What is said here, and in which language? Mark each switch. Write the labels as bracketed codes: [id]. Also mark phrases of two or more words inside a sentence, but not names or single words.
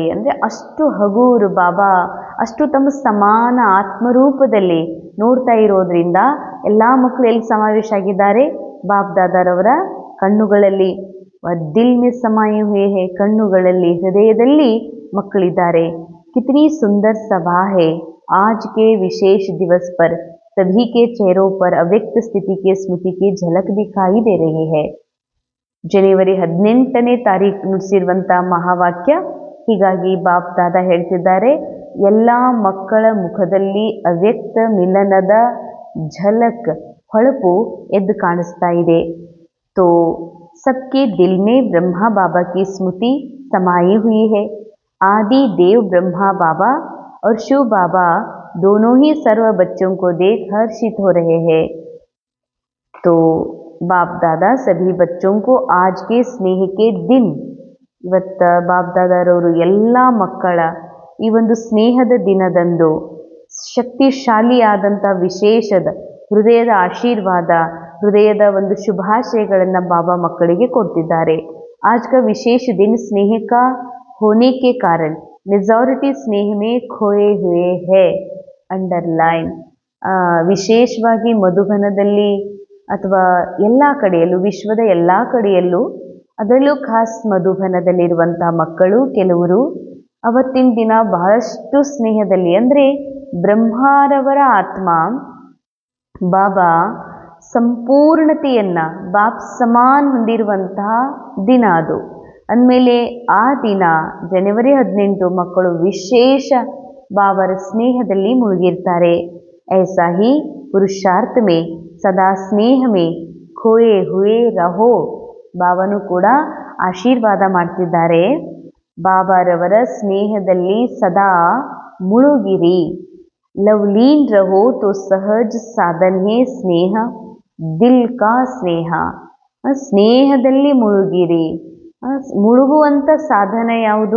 [kn] ಅಂದರೆ ಅಷ್ಟು ಹಗೂರು ಬಾಬಾ, ಅಷ್ಟು ತಮ್ಮ ಸಮಾನ ಆತ್ಮರೂಪದಲ್ಲಿ ನೋಡ್ತಾ ಇರೋದ್ರಿಂದ ಎಲ್ಲ ಮಕ್ಕಳು ಎಲ್ಲಿ ಸಮಾವೇಶ ಆಗಿದ್ದಾರೆ? ಬಾಪ್ ದಾದಾರವರ ಕಣ್ಣುಗಳಲ್ಲಿ. [hi] दिल में समाए हुए है, [kn] ಕಣ್ಣುಗಳಲ್ಲಿ, ಹೃದಯದಲ್ಲಿ ಮಕ್ಕಳಿದ್ದಾರೆ. [hi] कितनी सुंदर सभा है. आज के विशेष दिवस पर सभी के चेहरों पर अव्यक्त स्थिति के स्मृति की झलक दिखाई दे रही है. [kn] ಜನವರಿ 18ನೇ ತಾರೀಕು ನುಡಿಸಿರುವಂಥ ಮಹಾವಾಕ್ಯ. ಹೀಗಾಗಿ ಬಾಪ್ ದಾದಾ ಹೇಳ್ತಿದ್ದಾರೆ, ಎಲ್ಲ ಮಕ್ಕಳ ಮುಖದಲ್ಲಿ ಅವ್ಯಕ್ತ ಮಿಲನದ ಝಲಕ್, ಹೊಳಪು ಎದ್ದು ಕಾಣಿಸ್ತಾ ಇದೆ. [hi] तो सबके दिल में ब्रह्मा बाबा की स्मृति समाई हुई है. आदि देव ब्रह्मा बाबा और शिव बाबा दोनों ही सर्व बच्चों को देख हर्षित हो रहे हैं. तो बाप दादा सभी बच्चों को आज के स्नेह के दिन, [kn] ಇವತ್ತು ಬಾಪ್ ದಾದಾರವರು ಎಲ್ಲ ಮಕ್ಕಳ ಈ ಒಂದು ಸ್ನೇಹದ ದಿನದಂದು ಶಕ್ತಿಶಾಲಿಯಾದಂಥ ವಿಶೇಷದ ಹೃದಯದ ಆಶೀರ್ವಾದ, ಹೃದಯದ ಒಂದು ಶುಭಾಶಯಗಳನ್ನು ಬಾಬಾ ಮಕ್ಕಳಿಗೆ ಕೊಡ್ತಿದ್ದಾರೆ. [hi] आज का विशेष दिन स्नेह का होने के कारण मेजॉरिटी स्नेह में खोए हुए है. [kn] ಅಂಡರ್ಲೈನ್. ವಿಶೇಷವಾಗಿ ಮಧುಬನದಲ್ಲಿ ಅಥವಾ ಎಲ್ಲ ಕಡೆಯಲ್ಲೂ, ವಿಶ್ವದ ಎಲ್ಲ ಕಡೆಯಲ್ಲೂ, ಅದರಲ್ಲೂ ಖಾಸ್ ಮಧುಬನದಲ್ಲಿರುವಂಥ ಮಕ್ಕಳು ಕೆಲವರು ಅವತ್ತಿನ ದಿನ ಬಹಳಷ್ಟು ಸ್ನೇಹದಲ್ಲಿ, ಅಂದರೆ ಬ್ರಹ್ಮಾರವರ ಆತ್ಮ ಬಾಬಾ ಸಂಪೂರ್ಣತೆಯನ್ನು [hi] बाप समान [kn] ಹೊಂದಿರುವಂತಹ ದಿನ ಅದು. ಅಂದಮೇಲೆ ಆ ದಿನ ಜನವರಿ 18 ಮಕ್ಕಳು ವಿಶೇಷ ಬಾಬರ ಸ್ನೇಹದಲ್ಲಿ ಮುಳುಗಿರ್ತಾರೆ. [hi] ऐसा ही पुरुषार्थ में सदा स्नेह में खोए हुए रहो. [kn] ಬಾಬಾನು ಕೂಡ ಆಶೀರ್ವಾದ ಮಾಡ್ತಿದ್ದಾರೆ, ಬಾಬಾರವರ ಸ್ನೇಹದಲ್ಲಿ ಸದಾ ಮುಳುಗಿರಿ. [hi] लवलीन रहो तो सहज साधन है स्नेह, दिल का स्नेह. [kn] ಸ್ನೇಹದಲ್ಲಿ ಮುಳುಗಿರಿ. ಮುಳುಗುವಂಥ ಸಾಧನ ಯಾವುದು?